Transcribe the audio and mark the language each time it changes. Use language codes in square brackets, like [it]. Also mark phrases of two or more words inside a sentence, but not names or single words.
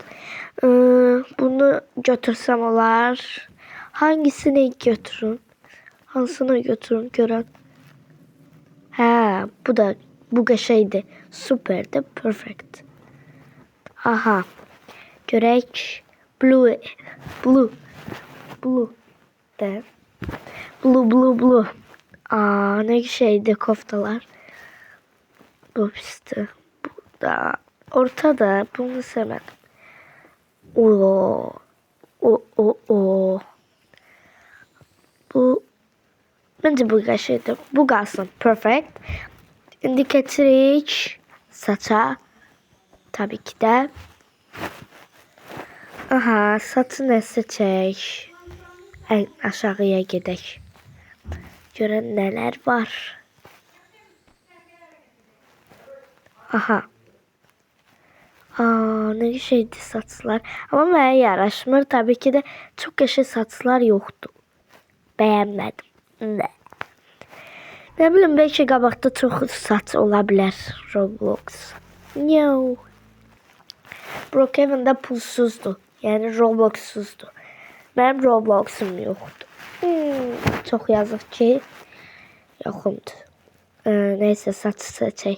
[az] Bunu götürsəm olar. [tr] Hangisini götürün? [az] Hansını götürün görən? Bu qəşəydi. Superdi, perfect. Aha. Görək. Blue. De. Blue. Ne şeydi koftalar. [tr] Bu pisti. Bu da ortada. Bunu sevmedim. [az] Bu bence bu qəşəydi. Bu qalsın. Perfect. İndi keçirik saça. [tr] Tabii ki de. [az] Aha, saçı nə seçək? Ən aşağıya gedək. Görən nələr var. Aha. Ne şeydi saçlar. Ama mənə yaraşmır. [tr] Tabii ki de çok [az] qəşəng saçlar yoxdur. Bəyənmədim. Ne bileyim, belki qabaqda çox saç ola bilər Roblox. No. Brookhaven'da pulsuzdur. Yəni Robloxsuzdur. Mənim Roblox'um yoxdur. Çox yazıq ki, yoxumdur. Neyse, saç seçək.